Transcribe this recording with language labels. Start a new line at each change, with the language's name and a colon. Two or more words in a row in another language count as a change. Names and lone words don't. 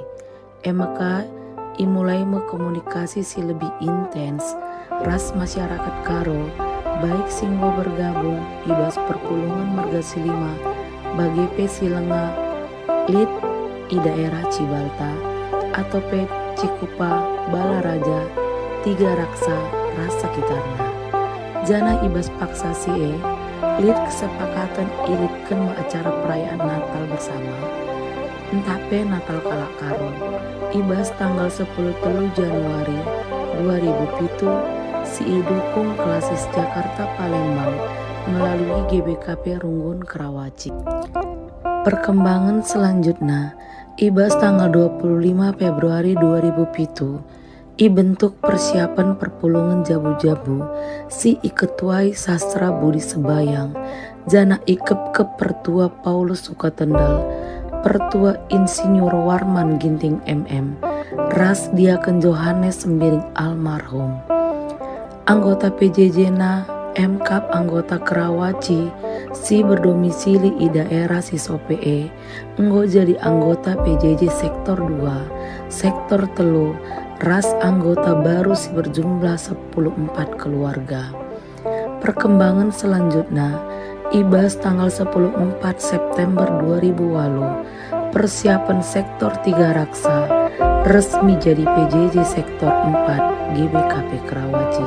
Batak Karo: Maka imulai komunikasi si lebih intens, ras masyarakat Karo, baik singgo bergabung ibas perpulungan marga silima bagi pe silenga lit i daerah Cibalta atau pe Cikupa, Balaraja, Tiga Raksa, ras sekitarnya. Jana ibas paksa si lit kesepakatan ilitkan acara perayaan Natal bersama. Entah pe Natal kalak Karo, ibas tanggal 10 Januari 2007 si dukung
Indonesian: klasis Jakarta Palembang melalui
Batak Karo: GBKP Renggun Karawaci. Perkembangan selanjutnya, ibas tanggal 25 Februari 2007, bentuk persiapan perpulungan jabu-jabu si ketuai sastra Budi Sebayang, jana ikep ke pertua Paulus Sukatendal, pertua Insinyur Warman Ginting MM, ras Diaken Johannes Sembiring almarhum. Anggota PJJ na MKAP anggota Karawaci si
Indonesian: berdomisili di daerah
Batak Karo: Sisope, enggo jadi anggota PJJ sektor 2, sektor 3, ras anggota baru si berjumlah 14 keluarga. Perkembangan selanjutnya, ibas tanggal 14 September 2008, persiapan sektor 3 Raksa resmi jadi PJJ sektor 4 GBKP Karawaci.